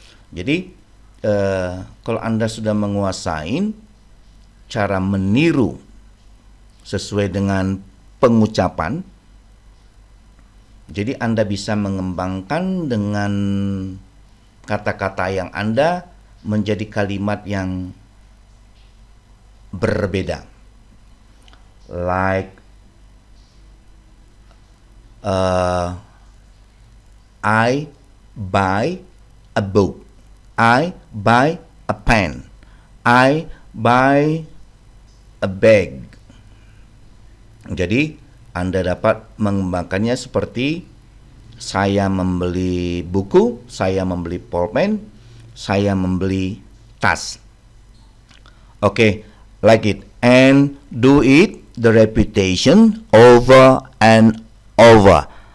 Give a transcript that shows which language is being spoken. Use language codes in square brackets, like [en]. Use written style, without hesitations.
[id] Jadi kalau Anda sudah menguasai cara meniru sesuai dengan pengucapan, jadi Anda bisa mengembangkan dengan kata-kata yang Anda menjadi kalimat yang berbeda. [en] Like I buy a book, I buy a pen, I buy a bag. [id] Jadi Anda dapat mengembangkannya seperti saya membeli buku, saya membeli pulpen, saya membeli tas. [en] Okay, like it, and do it the repetition over and over.